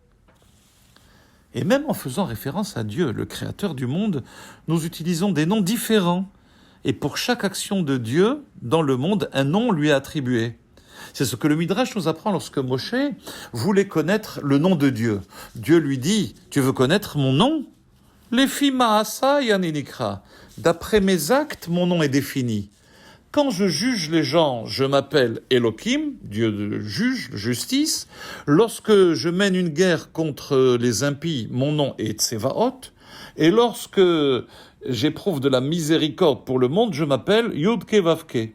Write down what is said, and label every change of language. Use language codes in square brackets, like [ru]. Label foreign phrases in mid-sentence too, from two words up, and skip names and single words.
[fr] Et même en faisant référence à Dieu, le créateur du monde, nous utilisons des noms différents. Et pour chaque action de Dieu dans le monde, un nom lui est attribué. C'est ce que le Midrash nous apprend lorsque Moshe voulait connaître le nom de Dieu. Dieu lui dit « Tu veux connaître mon nom ?» [he] לפי מעשי אני נקרא. [fr] D'après mes actes, mon nom est défini. Quand je juge les gens, je m'appelle Elohim, Dieu de juge, justice. Lorsque je mène une guerre contre les impies, mon nom est Tsevaot. Et lorsque j'éprouve de la miséricorde pour le monde, je m'appelle [he] יוד קי ואו קי.